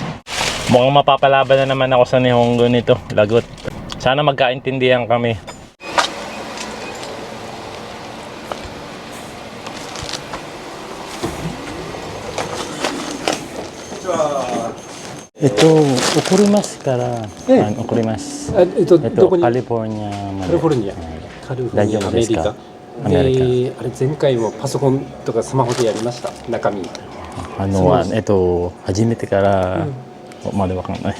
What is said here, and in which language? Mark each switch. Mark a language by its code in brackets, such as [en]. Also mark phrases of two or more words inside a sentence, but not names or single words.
[tl] Mukhang mapapalaban na naman ako sa Nihongo nito. Lagot. Sana magkaintindihan kami. Ito, [ja] 送りますから. Okurimasu. どこに California. カリフォルニア。カリフォルニア、アメリカ。アメリカ。あれ前回もパソコンとかスマホでやりました。中身。初めてからまでわかんない。